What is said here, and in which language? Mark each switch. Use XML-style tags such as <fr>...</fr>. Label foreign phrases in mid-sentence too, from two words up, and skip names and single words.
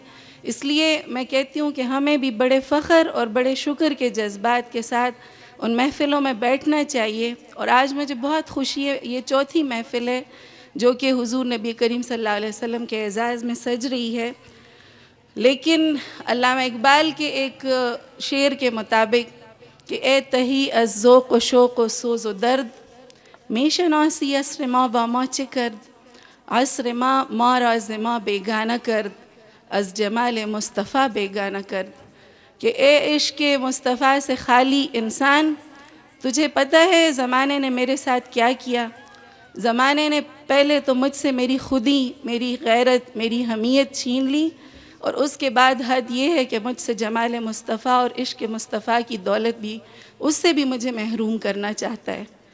<ur>اس لیے میں کہتی ہوں کہ ہمیں بھی بڑے فخر اور بڑے شکر کے جذبات کے ساتھ ان محفلوں میں بیٹھنا چاہیے. اور آج مجھے بہت خوشی ہے، یہ چوتھی محفل ہے جو کہ حضور نبی کریم</ur> <ar>صلی اللہ علیہ وسلم</ar> <ur>کے اعزاز میں سج رہی ہے. لیکن علامہ اقبال کے ایک شعر کے مطابق کہ</ur> <fa>اے تہی از ذوق و شوق و سوز و درد، می شناسی عصر ما با ما چه کرد، عصر ما را ز ما بیگانہ کرد، از جمال مصطفیٰ بیگانہ کرد.</fa> <ur>کہ اے عشق مصطفیٰ سے خالی انسان، تجھے پتہ ہے زمانے نے میرے ساتھ کیا کیا؟ زمانے نے پہلے تو مجھ سے میری خودی، میری غیرت، میری حمیت چھین لی، اور اس کے بعد حد یہ ہے کہ مجھ سے جمال مصطفیٰ اور عشق مصطفیٰ کی دولت بھی، اس سے بھی مجھے محروم کرنا چاہتا ہے.</ur>